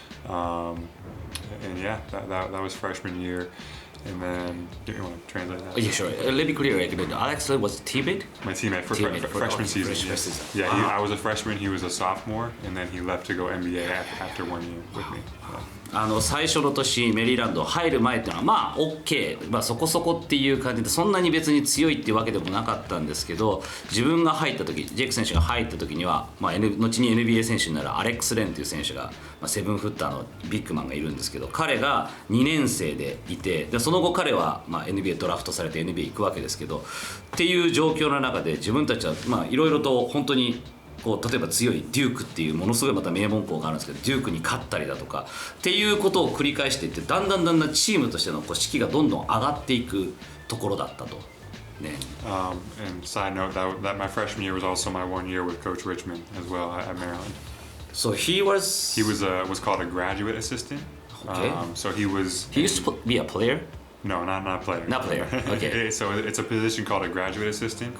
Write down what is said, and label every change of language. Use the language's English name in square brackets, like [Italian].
[English] And yeah, that was freshman year. And then, do you want to translate that? Yeah, sure. Let me clear it. Alex was a teammate? My teammate for freshman season. Yeah, I was a freshman, he was a sophomore, and then he left to go NBA after 1 year with me. [Japanese] 最初の年メリーランド入る前っていうのはOK、そこそこっていう感じで、そんなに別に強いっていうわけでもなかったんですけど、自分が入った時、ジェイク選手が入った時には、後に NBA 選手になるアレックス・レンという選手が、7フッターのビッグマンがいるんですけど、彼が2年生でいて、でその後彼は、NBA ドラフトされて NBA 行くわけですけど、っていう状況の中で自分たちはいろいろと本当に例えば強いデュークっていうものすごいまた名門校があるんですけど、デュークに勝ったりだとかっていうことを繰り返していって、だんだんチームとしての士気がどんどん上がっていくところだったと。ね。 [English] And side note that my freshman year was also my 1 year with Coach Richmond as well at Maryland. So he was called a graduate assistant. Okay. So he used to be a player. No, not player. Not player. Okay. So it's a position called a graduate assistant.